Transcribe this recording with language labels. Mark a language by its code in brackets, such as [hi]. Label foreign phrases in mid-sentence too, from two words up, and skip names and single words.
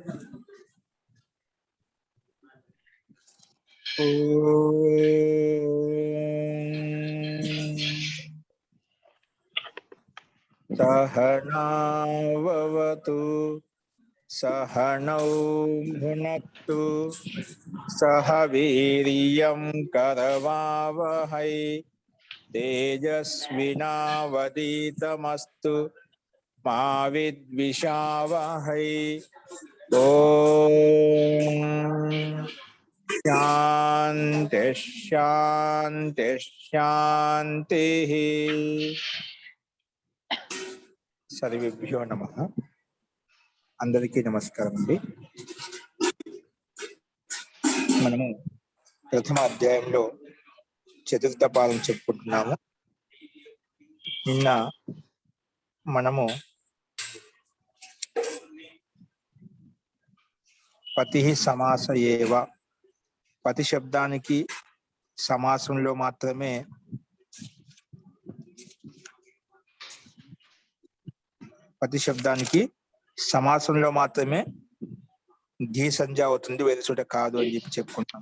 [sa] सहनाववतु सहनौ भुनक्तु सह वीर्यं करवावहै तेजस्विनावधीतमस्तु मा विद्विषावहै। ओम शांति शांति शांति। सर्वेभ्यो नमः। [te] అందరికీ నమస్కారం అండి. మనము ప్రథమ అధ్యాయంలో చతుర్థ పాదం చెప్పుకుంటున్నాము. నిన్న మనము [sa] పతి సమాస ఏవ, [te] పతి శబ్దానికి సమాసంలో మాత్రమే ఘీ సంజ అవుతుంది, వేరే చోట కాదు అని చెప్పి చెప్పుకుంటాము.